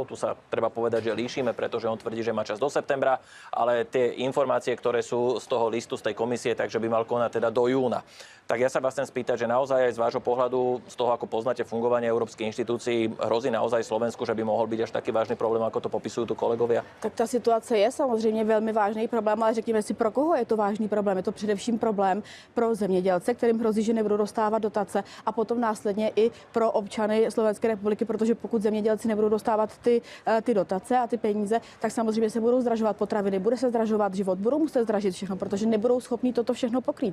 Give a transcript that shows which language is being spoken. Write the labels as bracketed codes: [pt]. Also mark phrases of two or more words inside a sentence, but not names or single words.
[sk] Tu sa treba povedať, že líšime, pretože on tvrdí, že má čas do septembra, ale tie informácie, ktoré sú z toho listu, z tej komisie, takže by mal konať teda do júna. Tak ja sa vás chcem spýtať, že naozaj aj z vášho pohľadu, z toho, ako poznáte fungovanie európskych inštitúcií, hrozí naozaj Slovensku, že by mohol byť až taký vážny problém, ako to popisujú tu kolegovia? [cs] Tak ta situace je samozřejmě velmi vážný problém, ale řekněme si, pro koho je to vážný problém. Je to především problém pro zemědělce, kterým hrozí, že nebudou dostávat dotace, a potom následně i pro občany Slovenské republiky, protože pokud zemědělci nebudou dostávat ty dotace a ty peníze, tak samozřejmě se budou zdražovat potraviny, bude se zdražovat život, budou muset zdražit všechno, protože nebudou schopni toto všechno pokrýt.